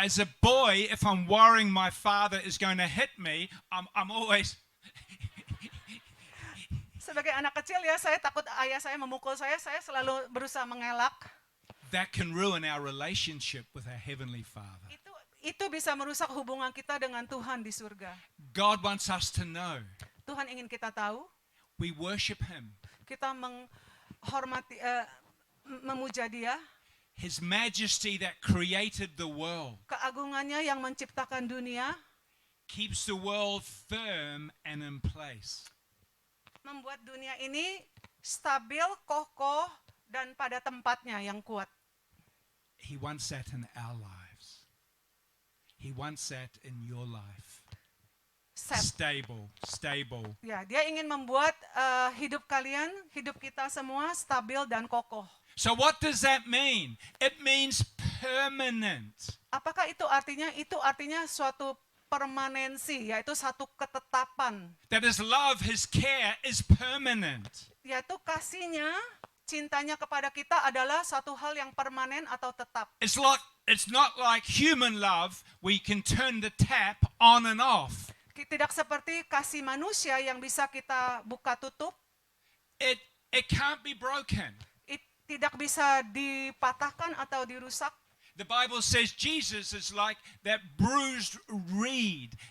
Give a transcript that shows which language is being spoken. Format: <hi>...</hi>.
<en>As a boy, if I'm worrying my father is going to hit me, I'm always</en> <id>sebagai anak kecil ya, saya takut ayah saya memukul saya selalu berusaha mengelak.</id> <en>that can ruin our relationship with our Heavenly Father.</en> <id>Itu bisa merusak hubungan kita dengan Tuhan di surga.</id> <en>God wants us to know</en> <id>Tuhan ingin kita tahu,</id> <en>we worship Him.</en> <id>kita menghormati, memuja Dia,</id> <en>His majesty that created the world</en> <id>keagungannya yang menciptakan dunia,</id> <en>keeps the world firm and in place.</en> <id>membuat dunia ini stabil, kokoh, dan pada tempatnya yang kuat.</id> <en>He wants that in our lives. He wants that in your life. Stable.</en> <id>Ya, Dia ingin membuat hidup kalian, hidup kita semua stabil dan kokoh.</id> <en>So what does that mean? It means permanent.</en> <id>Apakah itu artinya? Itu artinya suatu permanensi, yaitu satu ketetapan.</id> <en>That His love, His care is permanent.</en> <id>Yaitu kasihnya, cintanya kepada kita adalah satu hal yang permanen atau tetap.</id> <en>It's not like human love where you can turn the tap on and off.</en> <id>Tidak seperti kasih manusia yang bisa kita buka tutup.</id> <en>It can't be broken.</en> <id>Tidak bisa dipatahkan atau dirusak.</id> <en>The Bible says Jesus is like that bruised reed.</en>